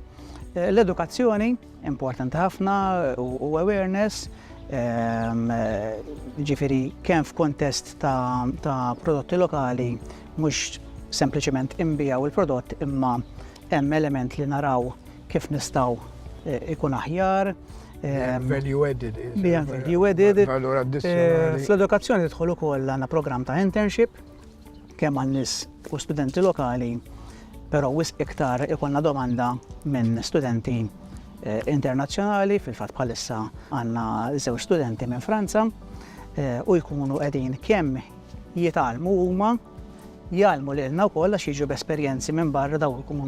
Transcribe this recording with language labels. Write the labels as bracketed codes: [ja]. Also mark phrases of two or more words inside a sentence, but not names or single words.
[mt] L-edukazzjoni importanti ħafna u awareness, ġifieri kemm f'kontest ta' prodotti lokali mhux sempliċement imbijaw il-prodott imma hemm element li naraw kif nistgħu ikun aħjar. [en] Value added. Value added. [mt] Fl-edukazzjoni tidħol ukoll għandna programm ta' internship kemm għan-nies u studenti lokali, però wisq iktar ikollna domanda minn studenti internazzjonali, fil-fatt bħalissa għandna 2 studenti minn Franza u jkunu qegħdin kemm jitgħallmu huma jgħalmu lilna wkoll għax jiġu b'esperjenzi minn barra daw ikunu.